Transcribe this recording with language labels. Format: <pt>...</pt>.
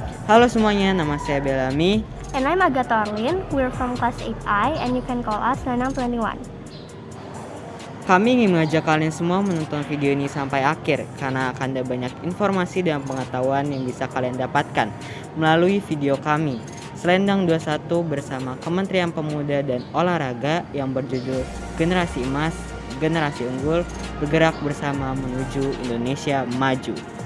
<id>Halo semuanya, nama saya Belami.</id> <en>And I'm Agatha Orlin, we're from class 8I and you can call us Nanang21.</en> <id>Kami ingin mengajak kalian semua menonton video ini sampai akhir karena akan ada banyak informasi dan pengetahuan yang bisa kalian dapatkan melalui video kami Selendang 21 bersama Kementerian Pemuda dan Olahraga yang berjudul Generasi Emas, Generasi Unggul, Bergerak Bersama Menuju Indonesia Maju.</id>